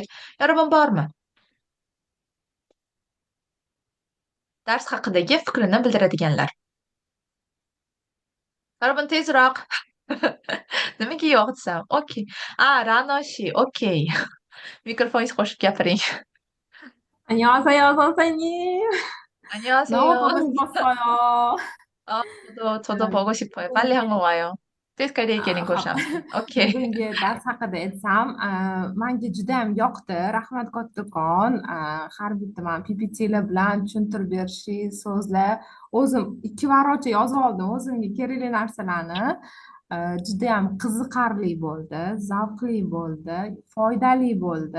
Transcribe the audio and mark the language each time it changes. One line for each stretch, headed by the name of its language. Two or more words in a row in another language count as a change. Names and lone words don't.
Uzbek: Yorabun, bormi? Dars haqidagi fikrini bildiradiganlar. Yorabun, tezroq. Nimaga yo'q desam? Okey. Ranoshi, okey. Mikrofoningiz qo'shib gapiring.
Korean: 안녕하세요, 선생님. 안녕하세요. 너무 보고 싶었어요. 저도 보고 싶어요. 빨리 한국 와요.
Uzbek: Tezkor keling ko'rishamiz. Okey. Bugungi dars haqida aytsam, menga juda ham yoqdi. Rahmat kattakon. Har bitta mana PPTlar bilan tushuntirib berishingiz, so'zlar. O'zim 2 barocha yozib oldim o'zimga kerakli narsalarni. Juda ham qiziqarli bo'ldi, zavqli bo'ldi, foydali bo'ldi.